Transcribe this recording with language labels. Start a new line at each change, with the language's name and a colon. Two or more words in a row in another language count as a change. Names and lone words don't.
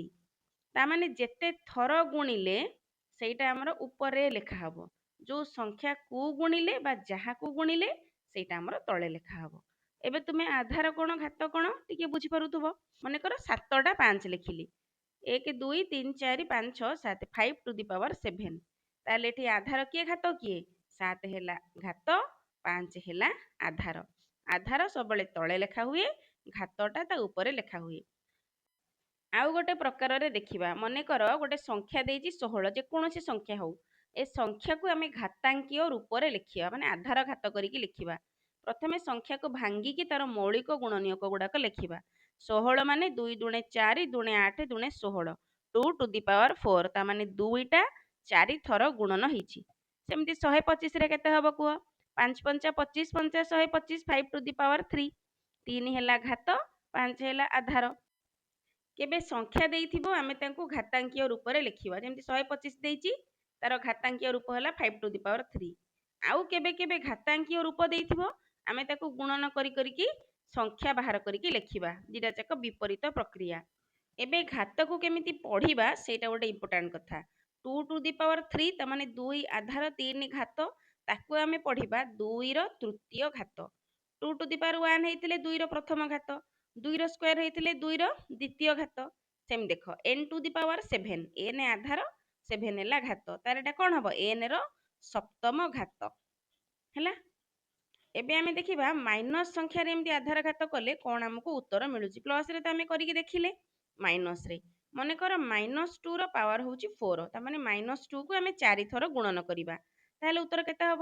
Odia: ତା ମାନେ ଯେତେ ଥର ଗୁଣିଲେ ସେଇଟା ଆମର ଉପରେ ଲେଖା ହବ। ଯୋଉ ସଂଖ୍ୟାକୁ ଗୁଣିଲେ ବା ଯାହାକୁ ଗୁଣିଲେ ସେଇଟା ଆମର ତଳେ ଲେଖା ହବ। ଏବେ ତୁମେ ଆଧାର କ'ଣ ଘାତ କ'ଣ ଟିକେ ବୁଝିପାରୁଥିବ। ମନେକର 7ଟା 5 ଲେଖିଲି। 1 2 3 4 5 6 7, 5
English: to the power 7।
Odia: ତାହେଲେ ଏଠି ଆଧାର କିଏ ଘାତ କିଏ? 7 ହେଲା ଘାତ, 5 ହେଲା ଆଧାର। ଆଧାର ସବୁବେଳେ ତଳେ ଲେଖା ହୁଏ, ଘାତଟା ତା ଉପରେ ଲେଖା ହୁଏ। ଆଉ ଗୋଟେ ପ୍ରକାରରେ ଦେଖିବା। ମନେକର ଗୋଟେ ସଂଖ୍ୟା ଦେଇଛି 16, ଯେକୌଣସି ସଂଖ୍ୟା ହଉ। ଏ ସଂଖ୍ୟାକୁ ଆମେ ଘାତାଙ୍କିୟ ରୂପରେ ଲେଖିବା, ମାନେ ଆଧାର ଘାତ କରିକି ଲେଖିବା। ପ୍ରଥମେ ସଂଖ୍ୟାକୁ ଭାଙ୍ଗିକି ତାର ମୌଳିକ ଗୁଣନୀୟକ ଗୁଡାକ ଲେଖିବା। 16 ମାନେ 2 ଦୁଣେ 4 ଦୁଣେ 8 ଦୁଣେ 16, 2
English: to the power 4।
Odia: ତା ମାନେ 2ଟା 4 ଥର ଗୁଣନ ହେଇଛି। ସେମିତି 125 ରେ କେତେ ହବ କୁହ?
English: 5 5 25, 5 125, 5 to the power 3।
Odia: 3 ହେଲା ଘାତ, 5 ହେଲା ଆଧାର। କେବେ ସଂଖ୍ୟା ଦେଇଥିବ ଆମେ ତାଙ୍କୁ ଘାତାଙ୍କିୟ ରୂପରେ ଲେଖିବା। ଯେମିତି 125 ଦେଇଛି, ତାର ଘାତାଙ୍କିୟ ରୂପ ହେଲା 5
English: to the power 3।
Odia: ଆଉ କେବେ କେବେ ଘାତାଙ୍କିୟ ରୂପ ଦେଇଥିବ ଆମେ ତାକୁ ଗୁଣନ କରି କରିକି ସଂଖ୍ୟା ବାହାର କରିକି ଲେଖିବା। ଦିଟା ଯାକ ବିପରୀତ ପ୍ରକ୍ରିୟା। ଏବେ ଘାତକୁ କେମିତି ପଢିବା ସେଇଟା ଗୋଟେ ଇମ୍ପୋର୍ଟାଣ୍ଟ କଥା। 2
English: to the power 3
Odia: ତା ମାନେ 2 ଆଧାର 3 ଘାତ, ତାକୁ ଆମେ ପଢିବା 2 ର ତୃତୀୟ ଘାତ। 2
English: to the power 1
Odia: ହେଇଥିଲେ 2 ର ପ୍ରଥମ ଘାତ, 2 ର ସ୍କୋୟାର ହେଇଥିଲେ 2 ର ଦ୍ୱିତୀୟ ଘାତ। ସେମିତି ଦେଖ n
English: to the power 7,
Odia: n ଆଧାର 7 ହେଲା ଘାତ, ତାର ଏଟା କ'ଣ ହବ? n ର ସପ୍ତମ ଘାତ ହେଲା। ଏବେ ଆମେ ଦେଖିବା ମାଇନସ୍ ସଂଖ୍ୟାରେ ଏମିତି ଆଧାର ଘାତ କଲେ କ'ଣ ଆମକୁ ଉତ୍ତର ମିଳୁଛି। ପ୍ଲସରେ ତ ଆମେ କରିକି ଦେଖିଲେ, ମାଇନସରେ ମନେକର -2 ର ପାୱାର ହେଉଛି 4, ତା ମାନେ -2 କୁ ଆମେ 4 ଥର ଗୁଣନ କରିବା, ତାହେଲେ ଉତ୍ତର କେତେ ହବ?